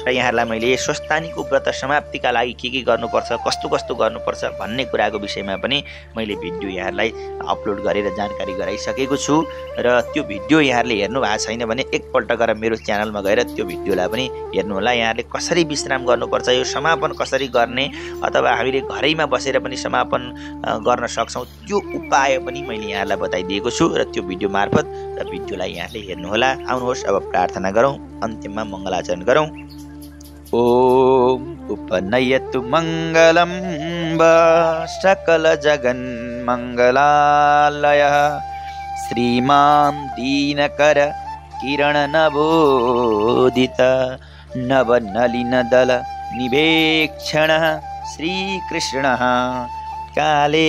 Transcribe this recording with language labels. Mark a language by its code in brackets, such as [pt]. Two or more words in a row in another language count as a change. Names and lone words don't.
[ne] र यहाँहरूलाई मैले स्वस्तानीको व्रत समाप्तिका लागि के गर्नुपर्छ, कस्तो कस्तो गर्नुपर्छ भन्ने कुराको विषयमा पनि मैले भिडियो यहाँहरूलाई अपलोड गरेर जानकारी गराइसकेको छु र त्यो भिडियो यहाँहरूले हेर्नु भएको छैन भने एकपल्ट गएर मेरो च्यानलमा गएर त्यो भिडियोलाई पनि हेर्नुहोला। यहाँहरूले कसरी विश्राम गर्नुपर्छ, यो समापन कसरी गर्ने अथवा हामीले घरैमा बसेर पनि समापन गर्न सक्छौँ त्यो उपाय पनि मैले यहाँलाई बताइदिएको छु र त्यो भिडियो मार्फत र भिडियोलाई यहाँले हेर्नुहोला। आउनुहोस् अब प्रार्थना गरौँ, अन्तिममा मङ्गलाचरण गरौँ। [sa] ओम उपनयतु मङ्गलं सकल जगन् मङ्गलालयः श्रीमान् दीनकर किरण नवोदित नवनलिनदल निवेक्षणः श्रीकृष्णः काले